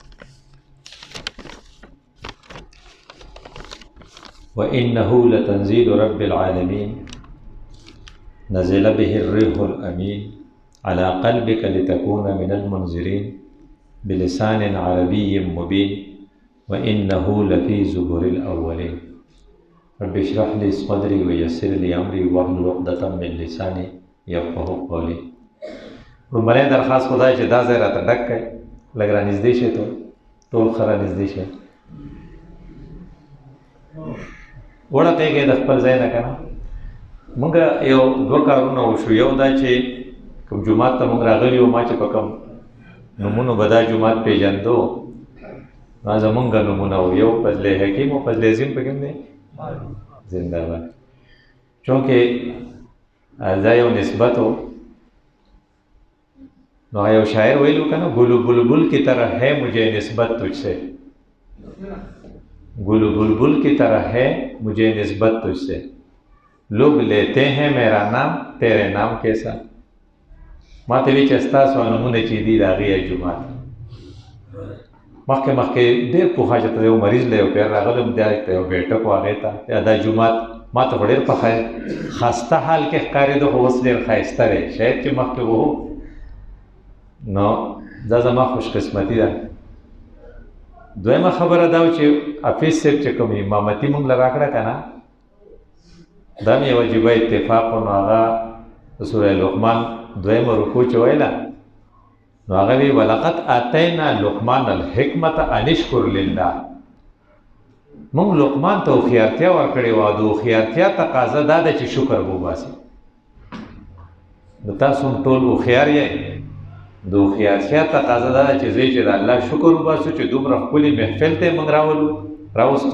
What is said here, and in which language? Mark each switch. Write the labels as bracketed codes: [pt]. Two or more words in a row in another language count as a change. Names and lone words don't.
[ar] وإنه لتنزيل رب العالمين نزل به الروح الأمين على قلبك لتكون من المنذرين بلسان عربي مبين وإنه لفي زبر الأولين رب اشرح لي صدري ويسر لي أمري واحلل عقدة من لساني يفقهوا قولي. [ps] رومبنی درخواست خدای چې دا ځای راته ډک کړي لږ رانږدې شئ ټول ښه رانږدې شئ وړقېږئ د خپل ځای نه که نه. موږ یو دوه کارونه وشو. یو دا چې کوم جومات ته موږ راغلي وو ما چې په کوم نومونو به دا جومات پېژندو نو زمونږ نومونه وو. یو فضل حکیم او فضل عظیم پکې هم دی زنده باد. چونکې دا یو نسبت و نو یو شاعر ویلو که نه [ur] گلو بلبل کی طرح ہے مجھے نسبت تجھ سے گلو بلبل کی طرح ہے مجھے نسبت تجھ سے لوگ لیتے ہیں میرا نام تیرے نام کیسا. [ps] ما ته وی چې ستاسو نومونه چې دي د هغې جومات مخکې ډېر پوښه چې ته یو مریض له یو پیر راغلم دا ته یو بیټک و هغې ته دا جومات ما ته خو ډېر پخه خسته حال کې ښکارېده خو اوس ډېر ښایسته دی شاید چې مخکې وو نو دا زما خوشقسمتي ده. دویمه خبره دا و چې حافظ صاحب چې کوم امامتي مونږ له راکړه که نه دا مې یو عجیبه اتفاق و. نو هغه د سوره لقمان دویمه رکوع چې ویله نو هغه وی [ar] ولقد آتینا لقمان الحکمت ان اشکر لله. [ps] موږ لقمان ته هوښیارتیا ورکړې وه. د هوښیارتیا تقاضا دا ده چې شکر وباسي. نو تاسو هم ټول هوښیار یې. د هوښیارتیا تقاضا دا ده چې زه چې د الله شکر وباسو چې دومره ښکلي محفل ته یې موږ راوستو.